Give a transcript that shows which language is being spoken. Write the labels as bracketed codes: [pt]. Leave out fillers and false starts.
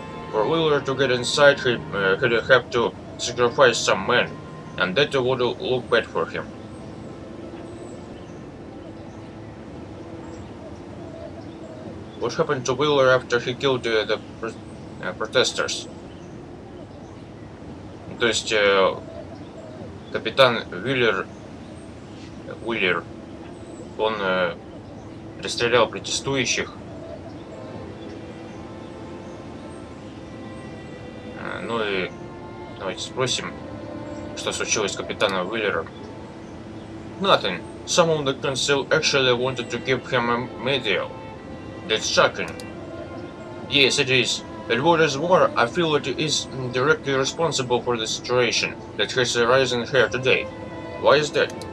[en] For Wheeler to get inside, he had have to sacrifice some men, and that would look bad for him. What happened to Wheeler after he killed the protesters? [ru] То есть капитан Уиллер, он расстрелял протестующих. Ну и давайте спросим, что случилось с капитаном Уиллером. [en] Nothing. Some of the council actually wanted to give him a medal. That's shocking. Yes, it is. But what is more, I feel it is directly responsible for the situation that has arisen here today. Why is that?